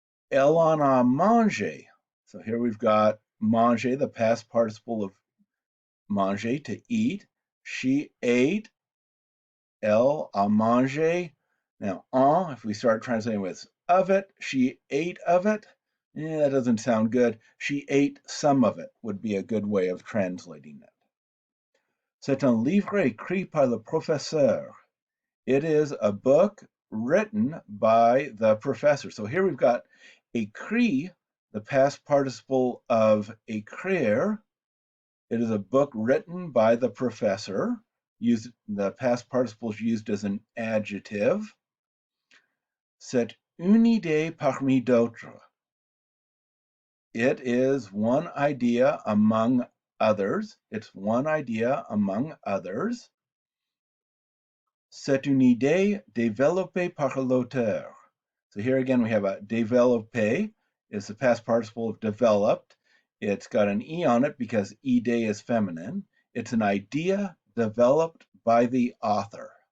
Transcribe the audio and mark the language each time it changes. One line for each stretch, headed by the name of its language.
French: Elle en a mangé.
English: So here we've got manger, the past participle of manger, to eat. She ate.
French: Elle a mangé.
English: Now, if we start translating with of it, she ate of it. That doesn't sound good. She ate some of it would be a good way of translating it.
French: C'est un livre écrit par le professeur.
English: It is a book written by the professor. So here we've got écrit, the past participle of écrire. It is a book written by the professor. The past participle is used as an adjective.
French: C'est une idée parmi d'autres.
English: It is one idea among others. It's one idea among others.
French: C'est une idée développée par l'auteur.
English: So here again we have a développé is the past participle of developed. It's got an E on it because idée is feminine. It's an idea developed by the author.